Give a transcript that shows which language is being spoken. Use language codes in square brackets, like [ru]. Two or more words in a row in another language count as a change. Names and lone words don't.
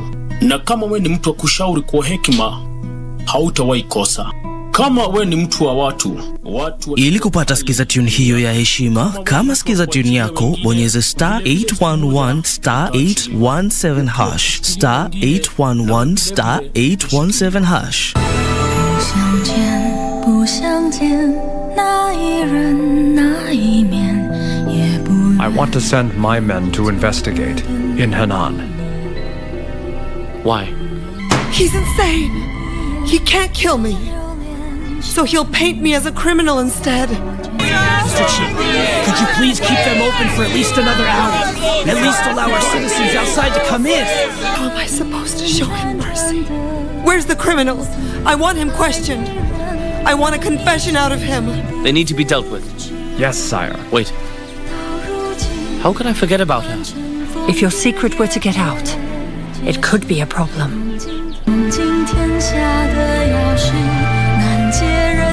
[sw] Na kama wewe ni mtu wa kushauri kwa hekima, hautawahi kosa. Kama wewe ni mtu wa watu. Ili kupata skiza tune hiyo ya heshima, kama skiza tune yako, bonyeza *811 *817 hash, *811 *817 hash. [zh] 不相见那一人那一面也不 [en] I want to send my men to investigate in Henan. Why? He's insane. He can't kill me. So he'll paint me as a criminal instead. Mr. Chief, could you please keep them open for at least another hour? At least allow our citizens outside to come in. How am I supposed to show him mercy? Where's the criminal? I want him questioned. I want a confession out of him. They need to be dealt with. Yes, sire. Wait. How could I forget about her? If your secret were to get out, it could be a problem. [zh] 今天下的钥匙难解